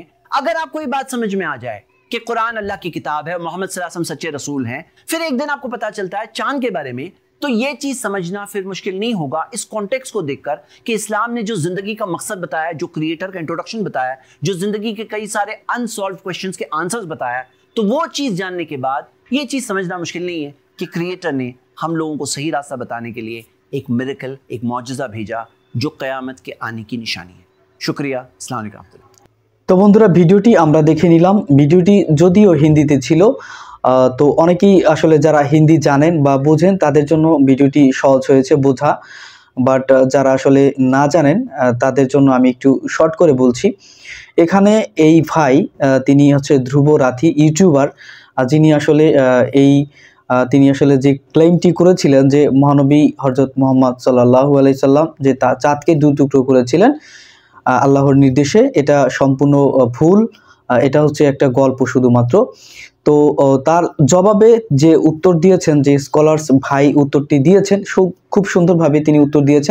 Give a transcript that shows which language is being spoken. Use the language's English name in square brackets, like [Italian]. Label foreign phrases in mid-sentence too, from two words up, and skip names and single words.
[Hindi] अगर आपको ये बात समझ में आ जाए कि कुरान अल्लाह की किताब है, मोहम्मद [Arabic] صلى الله عليه وسلم [Hindi] सच्चे रसूल हैं, फिर एक दिन आपको पता चलता है चांद के बारे में, तो ये चीज समझना फिर मुश्किल नहीं होगा इस कॉन्टेक्स्ट को देखकर कि इस्लाम ने जो जिंदगी का मकसद बताया, जो क्रिएटर का इंट्रोडक्शन बताया, जो जिंदगी के कई सारे [English] unsolved questions [Hindi] के आंसर्स बताया, तो वो चीज जानने के बाद ये चीज समझना मुश्किल नहीं है कि क्रिएटर ने हम लोगों को सही रास्ता बताने के लिए एक मिरेकल, एक मौजज़ा भेजा जो क़यामत के आने की निशानी है। शुक्रिया। [Arabic] السلام عليكم. [Bangla] তো বন্ধুরা ভিডিওটি আমরা দেখে নিলাম। ভিডিওটি যদিও হিন্দিতে ছিল, তো অনেকেই আসলে যারা হিন্দি জানেন বা বোঝেন তাদের জন্য ভিডিওটি সহজ হয়েছে বোঝা, বাট যারা আসলে না জানেন তাদের জন্য আমি একটু শর্ট করে বলছি। এখানে এই ভাই তিনি হচ্ছে ধ্রুব রাঠী ইউটিউবার, যিনি আসলে এই তিনি আসলে যে ক্লেমটি করেছিলেন যে মহানবী হযরত মুহাম্মদ [Arabic] صلى الله عليه وسلم [Bangla] যে চাঁদকে দুই টুকরো করেছিলেন আল্লাহর নির্দেশে, এটা সম্পূর্ণ ভুল। এটা হচ্ছে একটা গল্প শুধুমাত্র। তো তার জবাবে যে উত্তর দিয়েছেন, যে স্কলার্স ভাই উত্তরটি দিয়েছেন, খুব সুন্দরভাবে তিনি উত্তর দিয়েছেন।